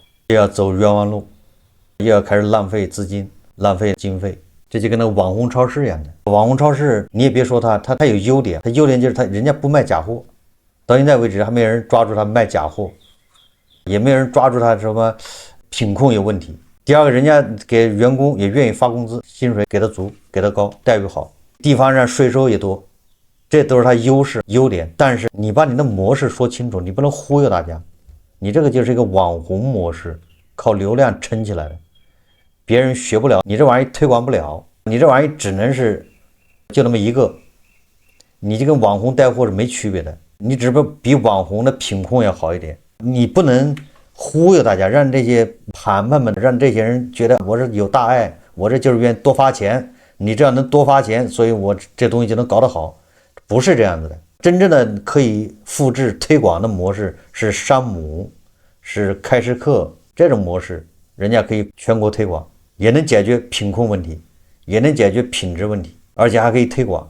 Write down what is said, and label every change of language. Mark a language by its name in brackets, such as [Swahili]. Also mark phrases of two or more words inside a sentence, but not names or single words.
[Chinese] 又要走冤枉路，又要開始浪費資金，浪費經費，這就跟那個網紅超市一樣的。網紅超市你也別說它有優點，它優點就是人家不賣假貨，到現在為止還沒人抓住它賣假貨，也沒有人抓住它什麼品控有問題。第二個，人家給員工也願意發工資，薪水給他足，給他高，待遇好，地方上稅收也多，這都是它優點。但是你把你的模式說清楚，你不能忽悠大家。你這個就是一個網紅模式，靠流量撐起來的，別人學不了，你這玩意兒推廣不了，你這玩意兒只能是就那麼一个，你就跟网红带货是没区別的，你只不过比網紅的品控要好一點。你不能忽悠大家，讓這些盤們，讓這些人覺得我是有大愛，我這就是願意多發錢，你這樣能多發錢，所以我這東西就能搞得好，不是這樣子的。真正的可以複製推廣的模式是山姆，是開市客這種模式，人家可以全國推廣，也能解決品控問題，也能解決品質問題，而且還可以推廣。